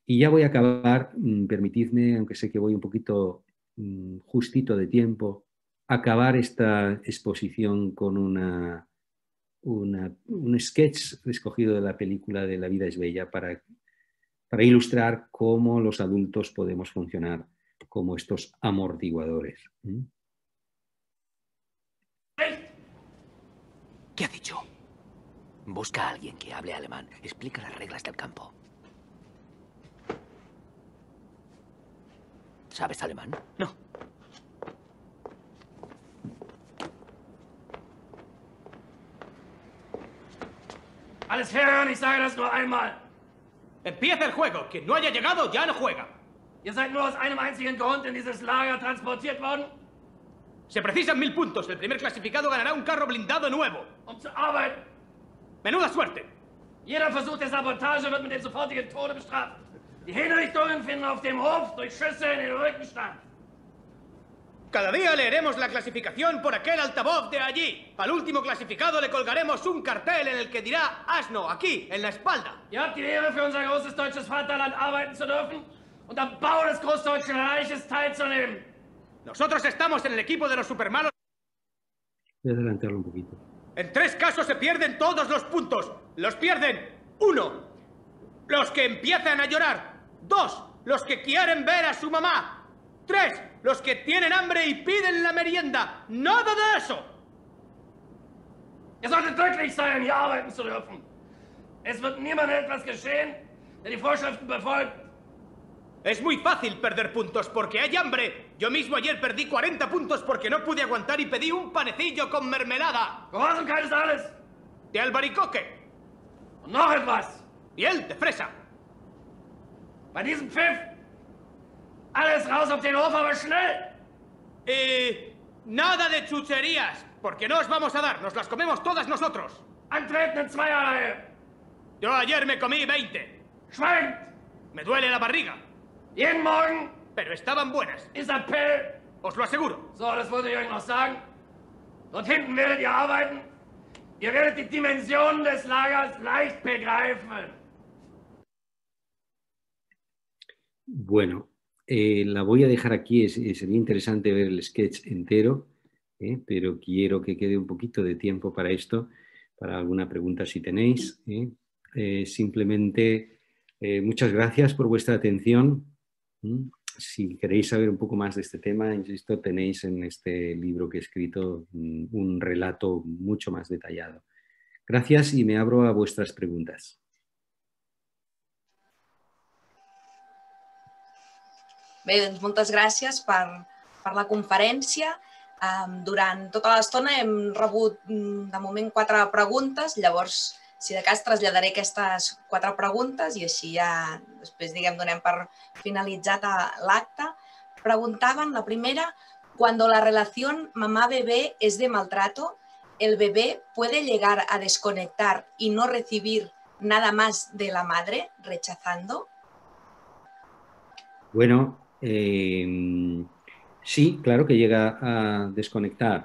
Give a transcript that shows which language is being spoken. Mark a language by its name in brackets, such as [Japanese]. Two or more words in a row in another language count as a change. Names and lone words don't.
[Spanish] Y ya voy a acabar, permitidme, aunque sé que voy un poquito justito de tiempo, acabar esta exposición con un sketch escogido de la película de La vida es bella para ilustrar cómo los adultos podemos funcionar como estos amortiguadores. ¿Qué ha dicho? Busca a alguien que hable alemán. Explica las reglas del campo. ¿Sabes alemán? No. [German] Alles herhören, ich sage das nur einmal. [Spanish] Empieza el juego. Quien no haya llegado ya no juega. [German] Ihr seid nur aus einem einzigen Grund in dieses Lager transportiert worden, [Spanish] Se precisan 1000 puntos. El primer clasificado ganará un carro blindado nuevo. [German] zu arbeiten. [Spanish] Menuda suerte. [German] Jeder Versuch der Sabotage wird mit dem sofortigen Tode bestraft. Die Hinrichtungen finden auf dem Hof durch Schüsse in den Rücken statt. [Spanish] Cada día leeremos la clasificación por aquel altavoz de allí. Al último clasificado le colgaremos un cartel en el que dirá Asno, aquí, en la espalda. [German] Ihr habt die Ehre, für unser großes deutsches Vaterland arbeiten zu dürfen und am Bau des Großdeutschen Reiches teilzunehmen. [Spanish] Nosotros estamos en el equipo de los supermalos. Voy a adelantarlo un poquito. En 3 casos se pierden todos los puntos. Los pierden 1. Los que empiezan a llorar. 2. Los que quieren ver a su mamá. 3. Los que tienen hambre y piden la merienda. ¡Nada de eso! [German] Ihr solltet glücklich sein, hier arbeiten zu dürfen. Es wird niemandem etwas geschehen, der die Vorschriften befolgt. [Spanish] Es muy fácil perder puntos porque hay hambre. Yo mismo ayer perdí 40 puntos porque no pude aguantar y pedí un panecillo con mermelada. [German] Gehorsamkeit ist alles. [Spanish] De albaricoque. [German] Und noch etwas. [Spanish] Miel de fresa. [German] Bei diesem Pfiff, alles raus auf den Hof, aber schnell. [Spanish] Nada de chucherías, porque no os vamos a dar, nos las comemos todas nosotros. [German] Antreten in Zweierreihe. [Spanish] Yo ayer me comí 20. [German] Schweigt. [Spanish] Me duele la barriga, [German] Jeden Morgen [Spanish] pero estaban buenas, [German] ist Appell. [Spanish] os lo aseguro. [German] So, das wollte ich euch noch sagen. Dort hinten werdet ihr arbeiten. Ihr werdet die Dimensionen des Lagers leicht begreifen. [Spanish] Bueno, la voy a dejar aquí. Sería interesante ver el sketch entero, pero quiero que quede un poquito de tiempo para esto, para alguna pregunta si tenéis. Simplemente, muchas gracias por vuestra atención. Si queréis saber un poco más de este tema, insisto, tenéis en este libro que he escrito un relato mucho más detallado. Gracias y me abro a vuestras preguntas. [Catalan] Bé, doncs moltes gràcies per la conferència. Durant tota l'estona hem rebut de moment 4 preguntes, llavors si de cas traslladaré aquestes 4 preguntes i així ja després donem per finalitzat l'acte. Preguntaven, la primera, [Spanish] cuando la relación mamá-bebé es de maltrato, ¿el bebé puede llegar a desconectar y no recibir nada más de la madre, rechazando? Bueno, sí, claro que llega a desconectar.